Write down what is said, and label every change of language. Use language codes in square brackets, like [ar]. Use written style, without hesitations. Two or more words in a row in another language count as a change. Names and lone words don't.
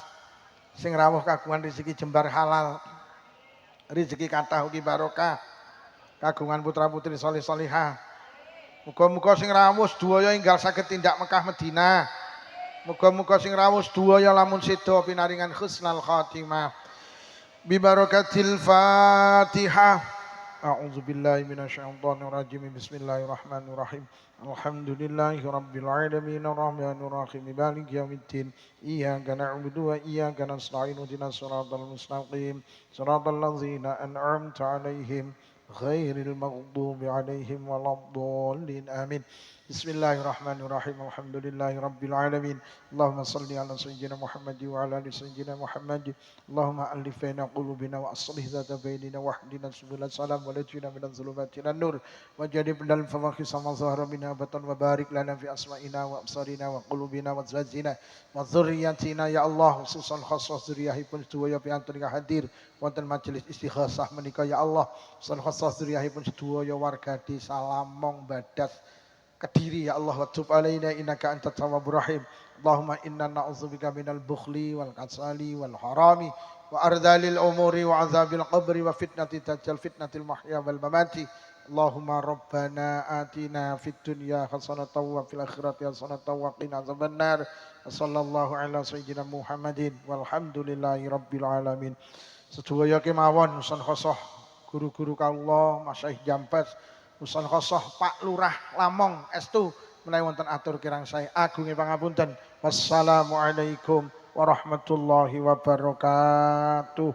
[jv] Sing rawuh kagungan rezeki jembar halal. Rezeki kathah ugi barokah. Kagungan putra-putri saleh salihah. Muga-muga sing rawuh sedaya enggal saged tindak Mekah Madinah. Muga-muga sing rawuh sedaya lamun sedo pinaringan [ar] حسن الخاتمة. بركة الفاتحة. أعوذ بالله من الشيطان الرجيم. بسم الله الرحمن الرحيم. الحمد لله رب العالمين الرحمن الرحيم مالك يوم الدين. إياك نعبد وإياك نستعين اهدنا الصراط المستقيم. صراط الذين أنعمت عليهم غير المغضوب عليهم ولا الضالين. Amin. بسم الله الرحمن الرحيم. الحمد لله رب العالمين. اللهم صل على سيدنا محمد وعلى آل سيدنا محمد wa ala ali sayyidina Muhammad. اللهم ألف بين قلوبنا وأصلح ذات بيننا واهدنا سبل السلام ونجنا من الظلمات إلى النور وجنبنا الفواحش ما ظهر منها بطن وبارك لنا في أسماعنا وأبصارنا وقلوبنا وأزواجنا وذرياتنا يا الله خصوصا خاصة [jv] dzurriyyahipun sedaya piantun ingkang hadir wonten majelis istighosah menika [ar] يا الله خصوصا خاصة [jv] dzurriyyahipun sedaya warga desa Lamong Badas Kediri [ar] يا الله وتب علينا إنك أنت التواب الرحيم. اللهم إنا نعوذ بك من البخل والكسل والهرم وأرذل العمر وعذاب القبر وفتنة الدجال فتنة المحيا والممات. اللهم ربنا آتنا في الدنيا حسنة وفي الآخرة حسنة وقنا عذاب النار. صلى الله على سيدنا محمد والحمد لله رب العالمين. [jv] Sedaya kemawon [ar] خصوصا خاصة [jv] guru-guru kawula Masyaikh Jampes [ar] خصوصا خاصة [jv] Pak Lurah Lamong estu menawi wonten atur kirang sae agunge pangapunten. [ar] والسلام عليكم ورحمة الله وبركاته.